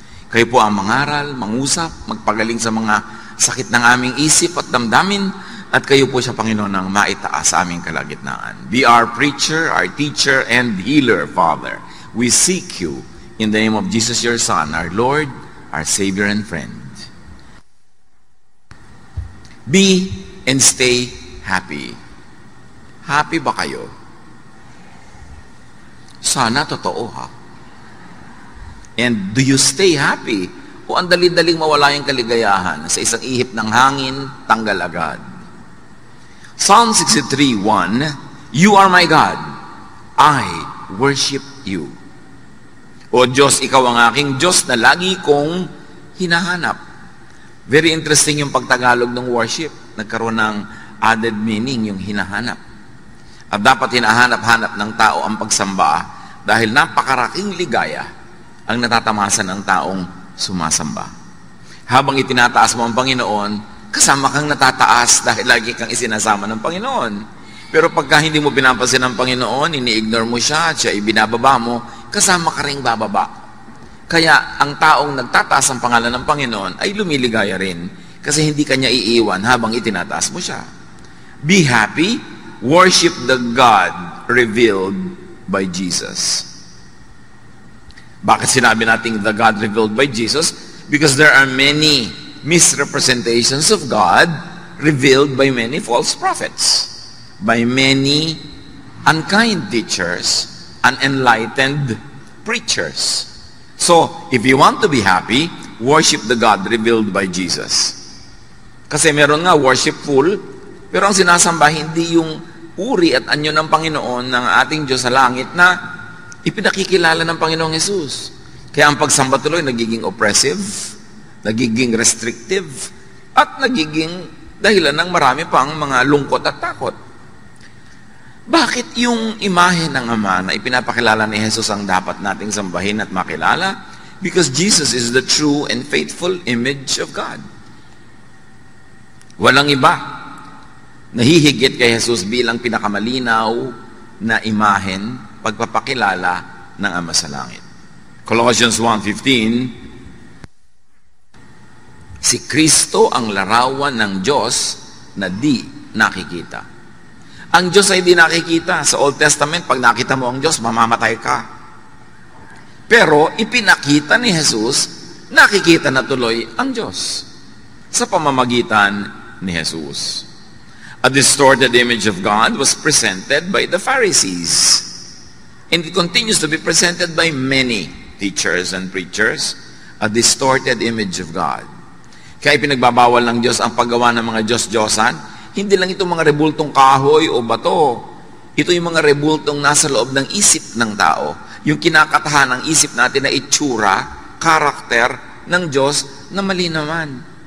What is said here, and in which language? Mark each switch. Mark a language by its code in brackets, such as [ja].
[tl] Kayo po ang mangaral, mangusap, magpagaling sa mga sakit ng aming isip at damdamin, at kayo po siya, Panginoon, ang maitaas sa aming kalagitnaan. [en] Be our preacher, our teacher, and healer, Father. We seek you in the name of Jesus, your Son, our Lord, our Savior and friend. Be and stay happy. [tl] Happy ba kayo? Sana totoo, ha? [en] And do you stay happy? [tl] O ang dali-daling mawala yung kaligayahan sa isang ihip ng hangin, tanggal agad? [en] Psalm 63:1, You are my God, I worship you. [tl] O Diyos, ikaw ang aking Diyos na lagi kong hinahanap. [en] Very interesting [tl] yung pagtagalog ng worship. Nagkaroon ng added meaning yung hinahanap. At dapat hinahanap-hanap ng tao ang pagsamba dahil napakaraking ligaya ang natatamasa ng taong sumasamba. Habang itinataas mo ang Panginoon, kasama kang natataas dahil lagi kang isinasama ng Panginoon. Pero pagka hindi mo pinapansin ng Panginoon, ini-ignore mo siya at siya ibinababa mo, kasama ka ring bababa. Kaya ang taong nagtataas ang pangalan ng Panginoon ay lumiligaya rin kasi hindi kanya iiwan habang itinataas mo siya. [en] Be happy, worship the God revealed by Jesus. [tl] Bakit sinabi natin [en] the God revealed by Jesus? Because there are many misrepresentations of God revealed by many false prophets, by many unkind teachers, unenlightened preachers. So, if you want to be happy, worship the God revealed by Jesus. [tl] Kasi meron nga worshipful, pero ang sinasamba hindi yung uri at anyo ng Panginoon ng ating Diyos sa langit na ipinakikilala ng Panginoong Hesus. Kaya ang pagsamba tuloy nagiging oppressive, nagiging restrictive, at nagiging dahilan ng marami pang mga lungkot at takot. Bakit yung imahe ng Ama na ipinapakilala ni Jesus ang dapat nating sambahin at makilala? [en] Because Jesus is the true and faithful image of God. [tl] Walang iba nahihigit kay Jesus bilang pinakamalinaw na imahen pagpapakilala ng Ama sa langit. Colossians 1:15, si Kristo ang larawan ng Diyos na di nakikita. Ang Diyos ay di nakikita. Sa Old Testament, pag nakita mo ang Diyos, mamamatay ka. Pero ipinakita ni Jesus, nakikita na tuloy ang Diyos sa pamamagitan ni Jesus. [en] A distorted image of God was presented by the Pharisees. And it continues to be presented by many teachers and preachers. A distorted image of God. [tl] Kaya pinagbabawal ng Diyos ang paggawa ng mga Diyos-Diyosan. Hindi lang ito mga rebultong kahoy o bato. Ito yung mga rebultong nasa loob ng isip ng tao. Yung kinakatahan ng isip natin na itsura, karakter ng Diyos na mali naman.